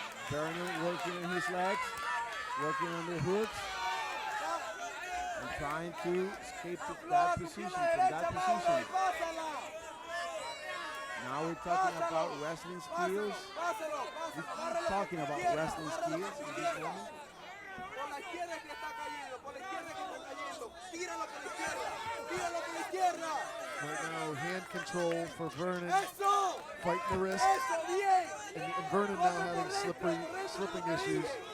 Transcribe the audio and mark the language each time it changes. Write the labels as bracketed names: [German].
[English] Vernon working on his legs, working on the hooks, and trying to escape that position, from that position. Now we're talking about wrestling skills. We're talking about wrestling skills in this moment. [Spanish] Por la izquierda que está cayendo, por la izquierda que está cayendo. Tíralo por la izquierda, tíralo por la izquierda. [English] Right now, hand control for Vernon, [Spanish] Eso. [English] fighting the wrist, [Spanish] Eso, bien. [English] and Vernon now having slipping issues.